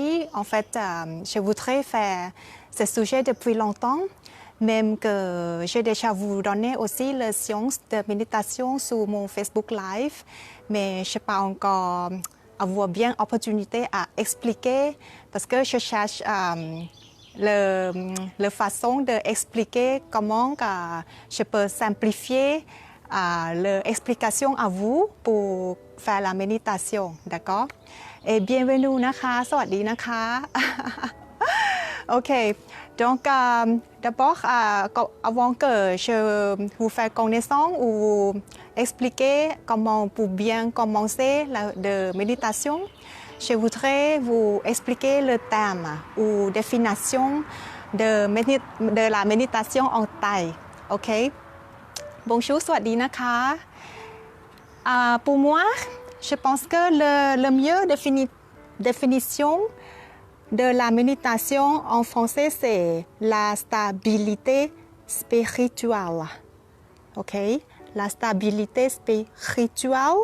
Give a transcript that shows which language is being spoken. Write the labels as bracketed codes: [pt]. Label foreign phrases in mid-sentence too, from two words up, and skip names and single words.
[fr] En fait, je voudrais faire ce sujet depuis longtemps, même que j'ai déjà vous donné aussi la séance de méditation sur mon Facebook Live, mais je n'ai pas encore avoir bien opportunité à expliquer parce que je cherche la façon d'expliquer comment je peux simplifier l'explication à vous pour faire la méditation, d'accord? Et bienvenue [th] นะคะ สวัสดีนะคะ [fr] Ok, donc d'abord, avant que je vous fasse connaissance ou expliquer comment pour bien commencer la méditation, je voudrais vous expliquer le thème ou définition de la méditation en Thaï. Ok? Bonjour, [th] สวัสดีนะคะ [fr] Pour moi, je pense que le mieux définition de la méditation en français, c'est la stabilité spirituelle. Ok? La stabilité spirituelle.